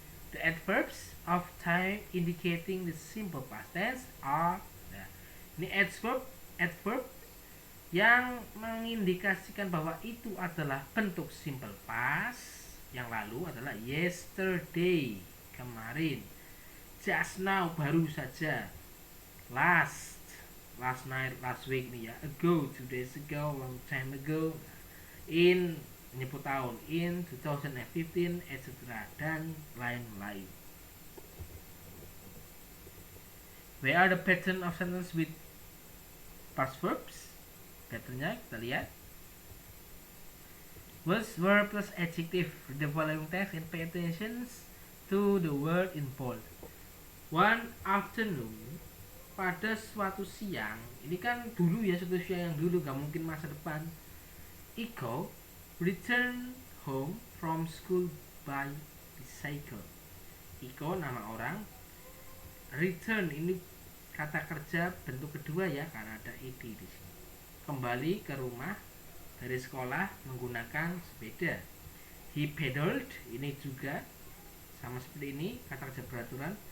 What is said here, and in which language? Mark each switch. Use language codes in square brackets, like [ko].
[en] The adverbs of time indicating the simple past tense are, [id] nah, ini adverb yang mengindikasikan bahwa itu adalah bentuk simple past yang lalu [en] adalah yesterday, [id] kemarin, [en] just now, [id] baru saja, [en] last night, last week nih ya, ago, 2 days ago, long time ago, in [id] menyebut tahun, [en] in 2015, etc. [id] dan lain-lain. [en] Where are the pattern of sentence with past verbs? [id] Patternnya kita lihat. [en] Was, verb plus adjective. Read the following text and pay attention to the word in bold. One afternoon, [id] pada suatu siang, ini kan dulu ya, suatu siang yang dulu, gak mungkin masa depan. [en] Iko return home from school by bicycle. [id] Iko nama orang. Return ini kata kerja bentuk kedua ya, karena ada ed di sini. Kembali ke rumah dari sekolah menggunakan sepeda. [en] He pedaled, [id] ini juga sama seperti ini, kata kerja beraturan.